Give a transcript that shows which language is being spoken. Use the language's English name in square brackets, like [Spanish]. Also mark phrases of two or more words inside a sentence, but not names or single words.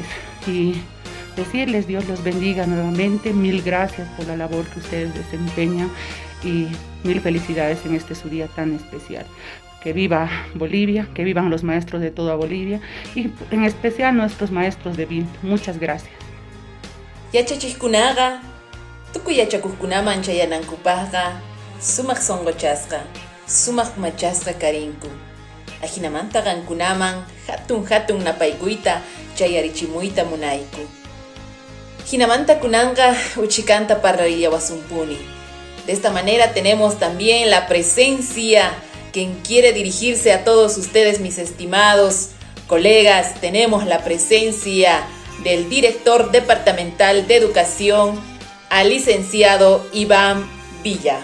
[Spanish] Y decirles Dios los bendiga nuevamente, mil gracias por la labor que ustedes desempeñan y mil felicidades en este su día tan especial. Que viva Bolivia, que vivan los maestros de toda Bolivia y en especial nuestros maestros de Vinto. Muchas gracias. [Quechua] Yachachikunaga, tukuyachakukunaman chayanankupajga, sumaq songochasqa, sumaq machasqa karinku. Ajinamanta gankunaman hatun napaykuyta chayarichimuyta munayku. Hinamanta kunanga uchikanta parrillawasumpuni. [Spanish] De esta manera tenemos también la presencia, quien quiere dirigirse a todos ustedes, mis estimados colegas, tenemos la presencia del director departamental de educación, al licenciado Iván Villa.